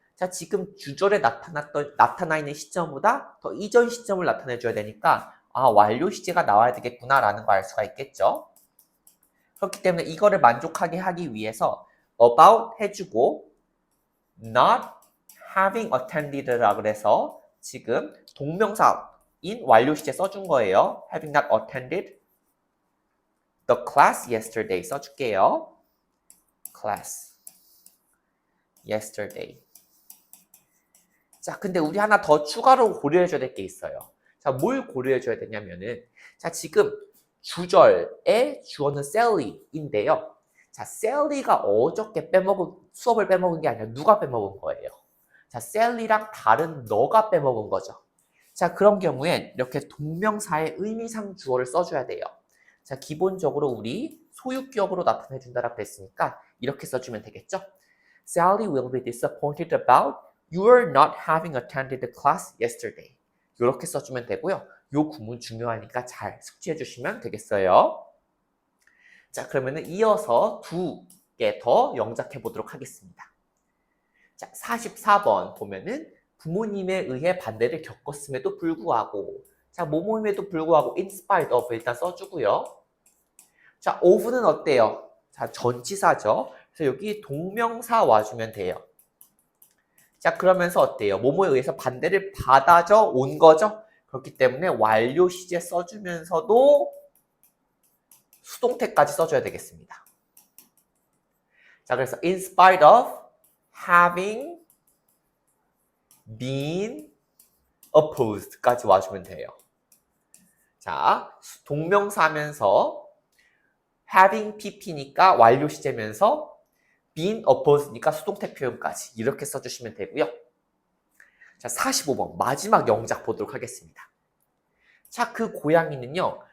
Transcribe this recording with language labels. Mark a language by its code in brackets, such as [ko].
[ko] 자, 지금 주절에 나타나 있는 시점보다 더 이전 시점을 나타내줘야 되니까 완료 시제가 나와야 되겠구나라는 거 알 수가 있겠죠. 그렇기 때문에 이거를 만족하게 하기 위해서 about 해주고 [en] not having attended [ko] 라 그래서 지금 동명사인 완료 시제 써준 거예요. [en] having not attended the class yesterday [ko] 써줄게요. [en] class yesterday. [ko] 자, 근데 우리 하나 더 추가로 고려해줘야 될 게 있어요. 자, 뭘 고려해줘야 되냐면은 자, 지금 주절의 주어는 Sally인데요. 자, Sally가 어저께 수업을 빼먹은 게 아니라 누가 빼먹은 거예요? 자, Sally랑 다른 너가 빼먹은 거죠. 자, 그런 경우엔 이렇게 동명사의 의미상 주어를 써줘야 돼요. 자, 기본적으로 우리 소유격으로 나타내준다라고 그랬으니까 이렇게 써주면 되겠죠? [en] Sally will be disappointed about your not having attended the class yesterday. [ko] 이렇게 써주면 되고요. 요 구문 중요하니까 잘 숙지해 주시면 되겠어요. 자, 그러면은 이어서 2개 더 영작해 보도록 하겠습니다. 자, 44번 보면은 부모님에 의해 반대를 겪었음에도 불구하고 자, 뭐뭐임에도 불구하고 [en] in spite of [ko] 일단 써주고요. 자, of는 어때요? 자, 전치사죠. 그래서 여기 동명사 와주면 돼요. 자, 그러면서 어때요? 뭐뭐에 의해서 반대를 받아져 온 거죠? 그렇기 때문에 완료 시제 써주면서도 수동태까지 써줘야 되겠습니다. 자, 그래서 [en] in spite of having been opposed [ko] 까지 와주면 돼요. 자, 동명사면서 having pp니까 완료 시제면서 been opposed니까 수동태 표현까지 이렇게 써주시면 되고요. 자, 45번 마지막 영작 보도록 하겠습니다. 자, 그 고양이는요.